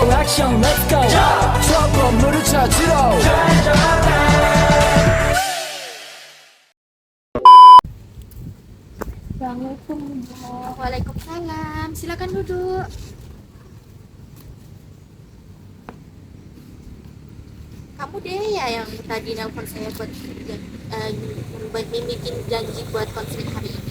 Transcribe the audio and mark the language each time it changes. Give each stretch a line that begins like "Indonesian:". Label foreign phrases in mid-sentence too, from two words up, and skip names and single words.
Korean: 액션
English: let's go
Korean: 저 건물을 찾으러
Indonesian: Assalamualaikum Bu. Waalaikumsalam. Silakan duduk. Kamu deh ya yang tadi nelpon saya buat bikin janji buat konseling hari ini.